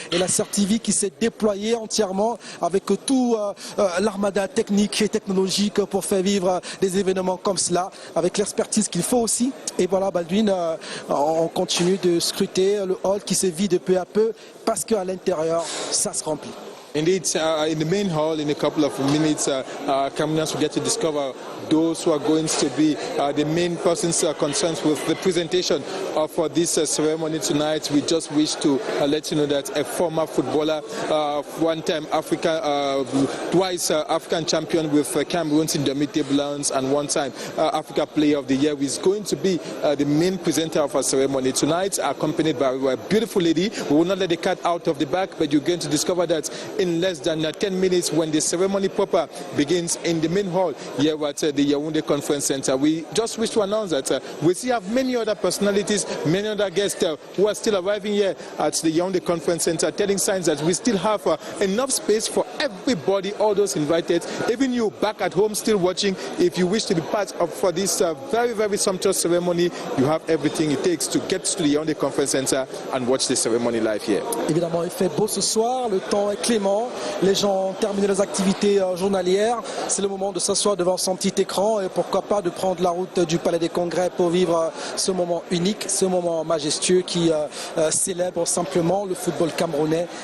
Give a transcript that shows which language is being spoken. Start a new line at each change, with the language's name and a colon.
French: Et la CRTV qui s'est déployée entièrement avec tout l'armada technique et technologique pour faire vivre des événements comme cela, avec l'expertise qu'il faut aussi. Et voilà, Baldwin, on continue de scruter le hall qui se vide peu à peu, parce qu'à l'intérieur, ça se remplit.
English: Indeed, in the main hall, in a couple of minutes, Cameroonians will get to discover those who are going to be the main persons concerned with the presentation for this ceremony tonight. We just wish to let you know that a former footballer, one-time twice African champion with Cameroon's Indomitable Lions, and one-time Africa Player of the Year, is going to be the main presenter of our ceremony tonight, accompanied by a beautiful lady. We will not let the cat out of the bag, but you're going to discover that in less than 10 minutes when the ceremony proper begins in the main hall here at the Yaoundé Conference Center. We just wish to announce that we still have many other personalities, many other guests who are still arriving here at the Yaoundé Conference Center, telling signs that we still have enough space for everybody, all those invited, even you back at home still watching. If you wish to be part of for this very, very sumptuous ceremony, you have everything it takes to get to the Yaoundé Conference Center and watch the ceremony live here.
French: Évidemment, il fait beau ce soir, le temps est clément. Les gens ont terminé leurs activités journalières. C'est le moment de s'asseoir devant son petit écran, et pourquoi pas de prendre la route du Palais des Congrès pour vivre ce moment unique, ce moment majestueux qui célèbre simplement le football camerounais.